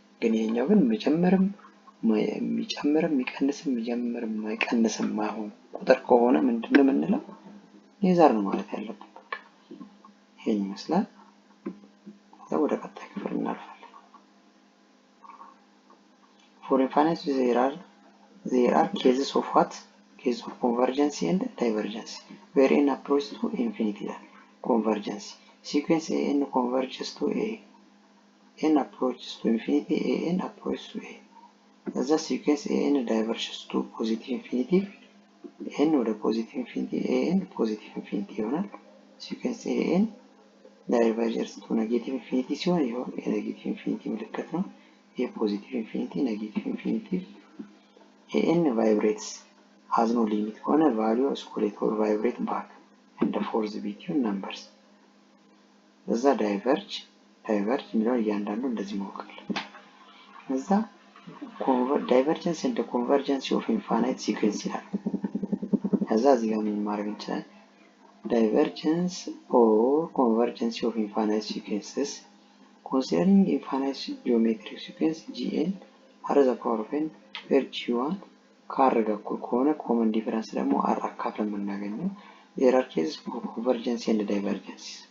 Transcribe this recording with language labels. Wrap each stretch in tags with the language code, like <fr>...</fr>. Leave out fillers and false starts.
<am>ግን ይሄኛው ግን የሚጨምርም የሚጨምርም የማይቀንስም ማይሆን ቁጥር ከሆነ ምንድነው የምንለው? ኔዘር ነው ማለት ያለብን። በቃ ይሄን ይመስላል። ወደ ቀጣይ ክፍል እናልፋለን።</am> <en>For infinite there are cases of what? Cases of convergence and divergence where n approaches to infinity. Convergence sequence n converges to a, n approaches to infinity, n approaches to a. The sequence n diverges to positive infinity, n ወደ positive infinity, n positive infinity ይሆናል። sequence n diverges to negative infinity</en> <am>ሲሆን ይሄው የኔጌቲቭ ኢንፊኒቲ ምልክት ነው። ይሄ ፖዚቲቭ ኢንፊኒቲ፣ ኔጌቲቭ ኢንፊኒቲ።</am> <en>n vibrates has no limit ከሆነ value oscillate or vibrate back and forth between numbers።</en> <am>እዛ diverge የሚለው እያንዳንዱ እንደዚህ መወከል። እዛ</am> <en>divergence and convergence of infinite sequence</en> <am>ይላል። ከዛ እዚህ ጋር ምን ማድረግ እንችላለን?</am> <en>Divergence or convergence of infinite sequences considering infinite geometric sequence Gn r the power of n where G1</en> <am>ከr ጋር እኩል ከሆነ</am> <en>common difference ደግሞ r አካፍለን የምናገኘው there are cases of convergence and divergence</en>